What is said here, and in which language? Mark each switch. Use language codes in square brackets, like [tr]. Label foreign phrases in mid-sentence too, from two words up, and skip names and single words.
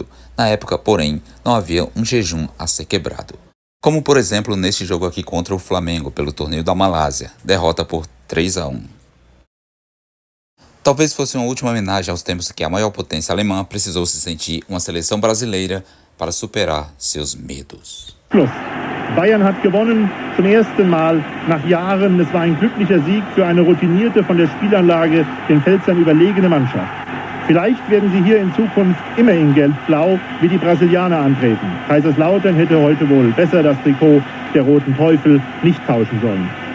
[pt] Na época, porém, não havia um jejum a ser quebrado. Como, por exemplo, neste jogo aqui contra o Flamengo pelo torneio da Malásia, derrota por 3-1. Talvez fosse uma última homenagem aos tempos que a maior potência alemã precisou se sentir uma seleção brasileira para superar seus medos. [de] Bayern hat gewonnen, zum ersten Mal nach Jahren. Es war ein glücklicher Sieg für eine routinierte, von der Spielanlage den Pfälzern überlegene Mannschaft. Vielleicht werden sie hier in Zukunft immer in Gelb-Blau wie die Brasilianer antreten. Kaiserslautern hätte heute wohl besser das Trikot der Roten Teufel nicht tauschen sollen.